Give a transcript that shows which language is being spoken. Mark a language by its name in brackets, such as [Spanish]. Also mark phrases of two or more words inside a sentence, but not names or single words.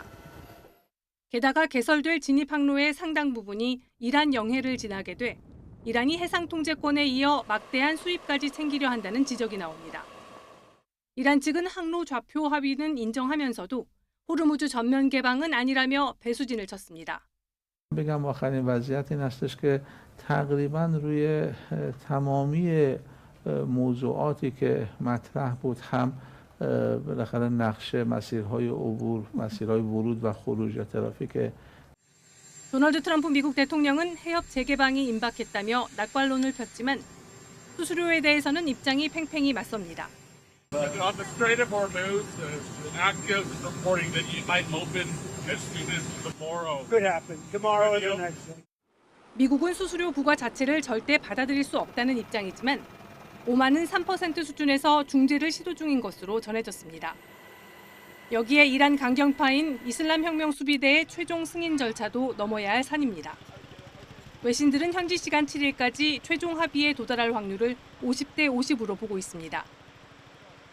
[Korean] 게다가 개설될 진입 항로의 상당 부분이 이란 영해를 지나게 돼 이란이 해상 통제권에 이어 막대한 수입까지 챙기려 한다는 지적이 나옵니다. 이란 측은 항로 좌표 합의는 인정하면서도 호르무즈 전면 개방은 아니라며 배수진을 쳤습니다. [Persian] بگم آخرین وضعیت این هستش که تقریبا روی تمامی موضوعاتی که مطرح بود هم بالاخره نقشه مسیرهای عبور، مسیرهای ورود و خروج یا ترافیک [Korean] 도널드 트럼프 미국 대통령은 해협 재개방이 임박했다며 낙관론을 폈지만 수수료에 대해서는 입장이 팽팽히 맞섭니다. [English] On the Strait of Hormuz, active reporting that you might open as soon as tomorrow. Could happen. Tomorrow is the next thing. [Korean] 미국은 수수료 부과 자체를 절대 받아들일 수 없다는 입장이지만 오만은 3% 수준에서 중재를 시도 중인 것으로 전해졌습니다. 여기에 이란 강경파인 이슬람 혁명 수비대의 최종 승인 절차도 넘어야 할 산입니다. 외신들은 현지 시간 7일까지 최종 합의에 도달할 확률을 50대 50으로 보고 있습니다.